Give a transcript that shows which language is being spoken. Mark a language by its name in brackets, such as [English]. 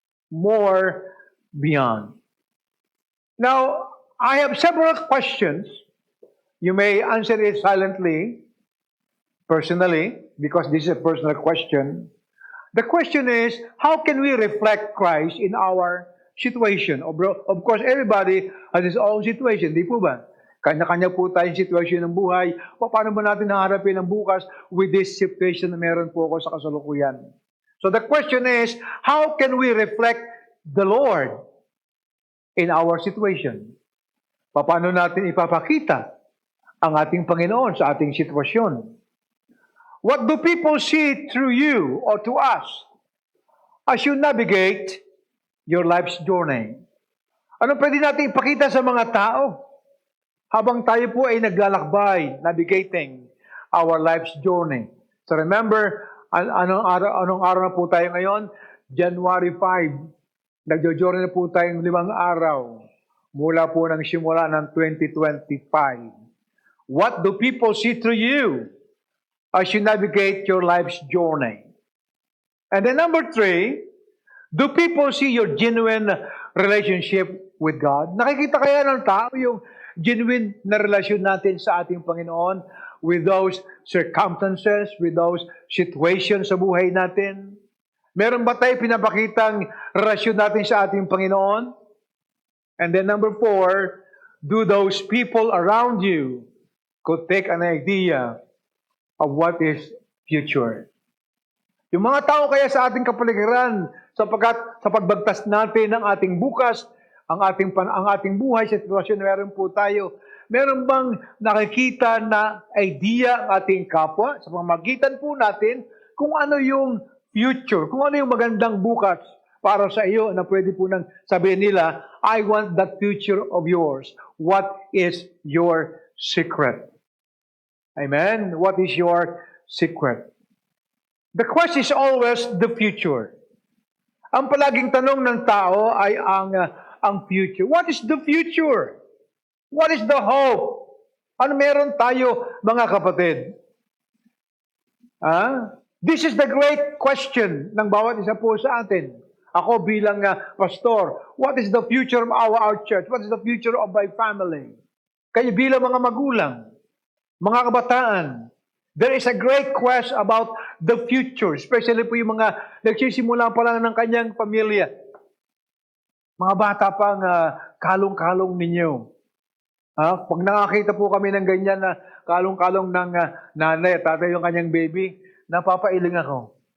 [English] More beyond. Now, I have several questions. You may answer it silently, personally, because this is a personal question. The question is, how can we reflect Christ in our situation? Of course, everybody has his own situation, [Filipino] di po ba? Kanya-kanya po tayong sitwasyon ng buhay. Paano ba natin naharapin ang bukas [English] with this situation [Filipino] na meron po ako sa kasalukuyan? [English] So the question is, how can we reflect the Lord in our situation? [Filipino] Paano natin ipapakita ang ating Panginoon sa ating sitwasyon? [English] What do people see through you or to us as you navigate your life's journey? [Filipino] Ano pwede natin ipakita sa mga tao habang tayo po ay naglalakbay, [English] navigating our life's journey? [Filipino] So remember, anong araw na po tayo ngayon? January 5. Nagjo-journey na po tayong 5 araw mula po ng simula ng 2025. [English] What do people see through you as you navigate your life's journey? And then number three, do people see your genuine relationship with God? [Filipino] Nakikita kaya ng tao yung genuine na relasyon natin sa ating Panginoon [English] with those circumstances, with those situations [Filipino] sa buhay natin? Meron ba tayo pinapakitang relasyon natin sa ating Panginoon? [English] And then number four, do those people around you could take an idea of what is future? [Filipino] Yung mga tao kaya sa ating kapaligiran, sapagkat sa pagbagtas natin ng ating bukas, ang ating buhay sa sitwasyon na meron po tayo, meron bang nakikita na idea ang ating kapwa sa pamamagitan po natin kung ano yung future, kung ano yung magandang bukas para sa iyo na pwede po nang sabihin nila, [English] I want that future of yours. What is your secret? Amen? What is your secret? The question is always the future. [Filipino] Ang palaging tanong ng tao ay ang future. [English] What is the future? What is the hope? [Filipino] Ano meron tayo, mga kapatid? [English] This is the great question [Filipino] ng bawat isa po sa atin. Ako bilang pastor, [English] what is the future of our church? What is the future of my family? [Filipino] Kayo bilang mga magulang, mga kabataan, [English] there is a great quest about the future, [Filipino] especially po yung mga nagsisimula pa lang ng kanyang pamilya. Mga bata pang kalong-kalong ninyo. Pag nakakita po kami ng ganyan na kalong-kalong ng nanay at tatay yung kanyang baby, napapailing ako.